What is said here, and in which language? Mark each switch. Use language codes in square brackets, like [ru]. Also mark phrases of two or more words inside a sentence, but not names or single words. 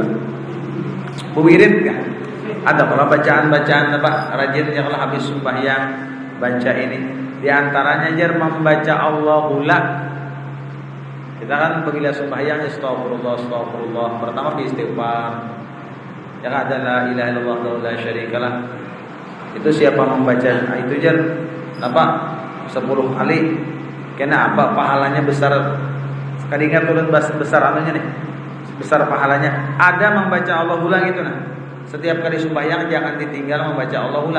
[bjn] Wirid kan? Ada pula bacaan-bacaan apa rajin yang habis sembahyang baca ini. Di antaranya jar membaca Allahullah. Kita kan apabila sembahyang [ar] أستغفر الله أستغفر الله [bjn] pertama istighfar. [ar] Yang ada لا إله إلا الله ولا شريك له. [bjn] Itu siapa membaca itu jar apa 10 kali kena apa pahalanya besar. Kadingat turun besar anunya nih. Besar pahalanya. Ada membaca Allahullah gitu nah. Setiap kali sembahyang jangan ditinggal membaca Allahullah.